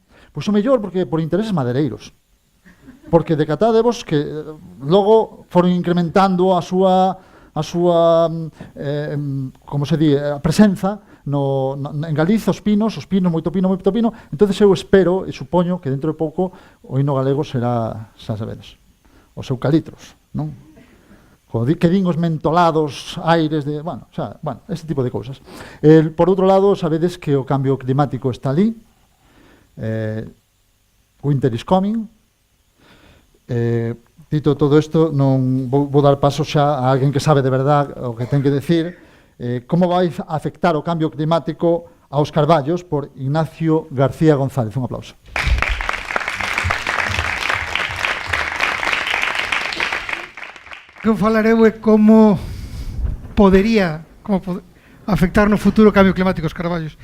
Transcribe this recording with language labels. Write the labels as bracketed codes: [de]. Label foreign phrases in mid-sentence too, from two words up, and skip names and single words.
[gl] Pois o mellor porque por intereses madeireiros. Porque decatádevos que logo foron incrementando a súa como se di, a presenza en Galicia, os pinos, moito pino, entonces eu espero e supoño que dentro de pouco o himno galego será, xa sabedes, os eucaliptos, non? Que din os mentolados aires de, este tipo de cousas. Por outro lado, sabedes que o cambio climático está ali, [en] winter is coming. [gl] Dito todo isto, non vou dar paso xa a alguén que sabe de verdade o que ten que decir. Como vai afectar o cambio climático aos carballos, por Ignacio García González. Un aplauso. Que falareu é como podería afectar no futuro o cambio climático aos carballos.